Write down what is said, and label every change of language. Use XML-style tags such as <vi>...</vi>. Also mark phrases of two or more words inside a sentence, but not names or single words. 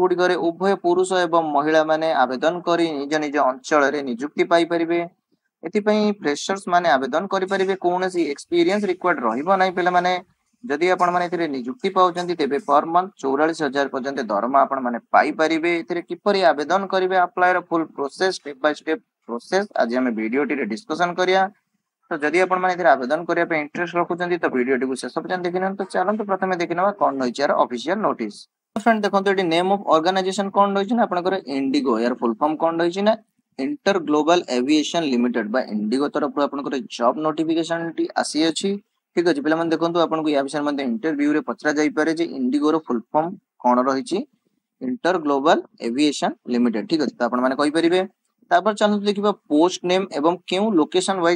<or>ଗୁଡ଼ିକରେ ଉଭୟ ପୁରୁଷ ଏବଂ ମହିଳା ମାନେ ଆବେଦନ କରି ନିଜ ନିଜ ଅଞ୍ଚଳରେ ନିଯୁକ୍ତି ପାଇ ପାରିବେ ଏଥିପାଇଁ ଫ୍ରେଶର୍ସ ମାନେ ଆବେଦନ କରି ପାରିବେ କୌଣସି</or> <en>experience required</en> <or>ରହିବ ନାହିଁ ପିଲା ମାନେ ଯଦି ଆପଣ ମାନେ ଏଥିରେ ନିଯୁକ୍ତି ପାଉଛନ୍ତି ତେବେ</or> <en>per month</en> <or>44000 ପର୍ଯ୍ୟନ୍ତ ଦରମା ଆପଣ ମାନେ ପାଇ ପାରିବେ ଏଥିରେ କିପରି ଆବେଦନ କରିବେ ଅପ୍ଲାଇ ର</or> <en>full process step by step process</en> <or>ଆଜି ଆମ ଭିଡିଓଟିରେ ଡିସକସନ କରିବା ତ ଯଦି ଆପଣ ମାନେ ଏଥିରେ ଆବେଦନ କରିବାକୁ ଇଣ୍ଟରେଷ୍ଟ ରଖୁଛନ୍ତି ତ ଭିଡିଓଟିକୁ ଶେଷ ପର୍ଯ୍ୟନ୍ତ ଦେଖନ୍ତୁ ତ ଚାଲନ୍ତୁ ପ୍ରଥମେ ଦେଖିବା କଣ ହୋଇଛି ତାର</or> <en>official notice</en> <or>ଫ୍ରେଣ୍ଡ ଦେଖନ୍ତୁ ଏଠି</or> <en>name of organisation</en> <or>କଣ ହୋଇଛି ନା ଆପଣଙ୍କର ଇଣ୍ଡିଗୋ ତାର</or> <en>full form</en> <or>କଣ ହୋଇଛି ନା ଇଣ୍ଟର ଗ୍ଲୋବାଲ ଏଭିଏସନ ଲିମିଟେଡ ବା ଇଣ୍ଡିଗୋ ତରଫରୁ ଆପଣଙ୍କର</or> <en>job notification</en> <or>ଟି ଆସିଅଛି ଠିକ ଅଛି ପିଲା ମାନେ ଦେଖନ୍ତୁ ଆପଣଙ୍କୁ ଏ ବିଷୟ ମଧ୍ୟରେ ଇଣ୍ଟରଭ୍ୟୁରେ ପଚରା ଯାଇ ପାରେ ଯେ ଇଣ୍ଡିଗୋ ର</or> <en>full form</en> <or>କଣ ରହିଛି ଇଣ୍ଟର ଗ୍ଲୋବାଲ ଏଭିଏସନ ଲିମିଟେଡ ଠିକ ଅଛି ତ ଆପଣ ମାନେ କହି ପାରିବେ ତାପରେ ଚାଲ ଦେଖିବା</or> <en>post name</en> <or>ଏବଂ କେଉଁ</or> <en>location wise</en>